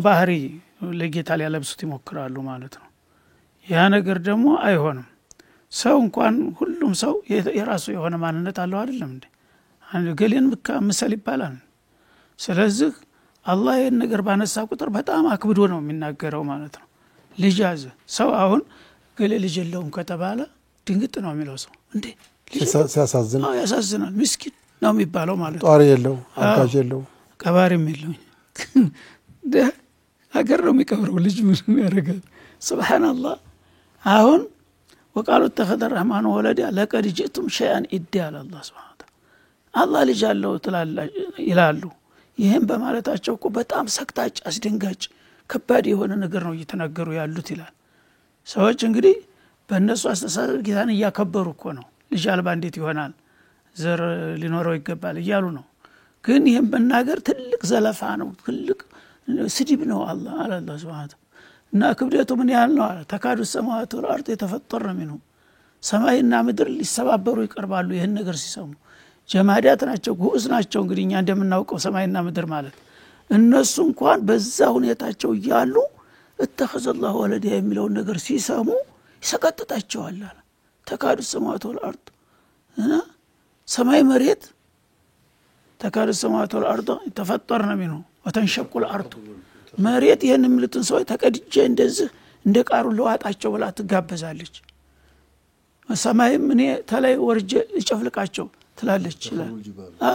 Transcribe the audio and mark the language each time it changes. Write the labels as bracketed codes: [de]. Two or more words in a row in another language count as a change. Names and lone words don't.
[am] ባህሪ ለጌታ ሊያለብሱት ይሞክራሉ ማለት ነው ያ ነገር ደግሞ አይሆንም ሰው እንኳን ሁሉም ሰው የራሱ የሆነ ማንነት አለው አይደለም እንዴ ገሌን ምሳሌ ይባላል ስለዚህ አላህ ይሄን ነገር ባነሳ ቁጥር በጣም አክብዶ ነው የሚናገረው ማለት ነው ልጅ ያዘ ሰው አሁን ገሌ ልጅ የለውም ከተባለ ድንግጥ ነው የሚለው ሰው እንዴ ሲያሳዝን ያሳዝናል ምስኪን ነው የሚባለው ማለት ነው ጧሪ የለው አጋዥ የለው ቀባሪም የለው አገር ነው የሚቀብረው ልጅ ምን ያደርጋል ሱብሃንአላህ አሁን [ar] وقالوا اتخذ الرحمن ولدا لقد جئتم شيئا إدا الله سبحانه وتعالى الله [am] ልጅ አለው ይላሉ ይሄን በማለታቸው እኮ በጣም ሰክታጭ አስደንጋጭ ከባድ የሆነ ነገር ነው እየተናገሩ ያሉት ይላል ሰዎች እንግዲህ በእነሱ አስተሳሰብ ጌታን ያከበሩ እኮ ነው ልጅ አልባ እንዴት ይሆናል ዘር ሊኖረው ይገባል እያሉ ነው ግን ይሄን በእናገር ትልቅ ዘለፋ ነው ትልቅ ስድብ ነው አላህ Subhanahu እና ክብደቱ ምን ያህል ነው [ar] تكاد السماوات والأرض يتفطرن منه [am] ሰማይና ምድር ሊሰባበሩ ይቀርባሉ ይሄን ነገር ሲሰሙ ጀማዳት ናቸው ጉስ ናቸው እንግዲህ እኛ እንደምናውቀው ሰማይና ምድር ማለት እነሱ እንኳን በዛ ሁኔታቸው ይያሉ [ar] اتخذ الله ولدا [am] የሚለው ነገር ሲሰሙ ይሰቀጥጣቸዋል [ar] تكاد السماوات والأرض [am] እና ሰማይ መሬት [ar] تكاد السماوات والأرض يتفطرن منه وتنشق [am] الارض መሬት ይሄን ምልትን ሰው ተቀድጄ እንደዚህ እንደ ቃሩ ለዋጣቸው ብላ ትጋበዛለች ሰማይም እኔ ተላይ ወርጄ እጨፍልቃቸው ትላለች ይላል አዎ